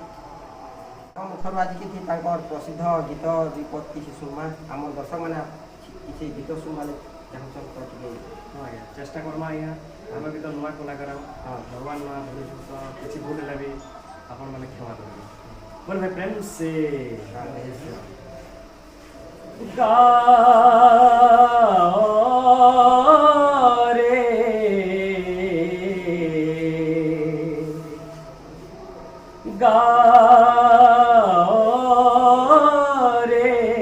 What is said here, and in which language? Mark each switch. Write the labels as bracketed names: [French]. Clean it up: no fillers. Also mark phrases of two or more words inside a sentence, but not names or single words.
[Odia] ମୁଖରୁ ଆଜି କିଛି ତାଙ୍କର ପ୍ରସିଦ୍ଧ ଗୀତ ବିପଦ କିଛି ଶୁଣମା। ଆମର ଦର୍ଶକମାନେ କିଛି ଗୀତ ଶୁଣବାରେ ଚାହୁଁଛନ୍ ତ ଟିକେ। ହଁ ଆଜ୍ଞା ଚେଷ୍ଟା କର୍ମା ଆଜ୍ଞା। ଆମେ ବି ତ ନୂଆ କଳାକାର, ଭଗବାନ ନୂଆ ଧରୁଛୁ, ତ କିଛି ଭୁଲ ହେଲେ ବି ଆପଣମାନେ କ୍ଷମା କରିବେ। [Hindi] बोल भाई प्रेम से गाओ रे गाओ रे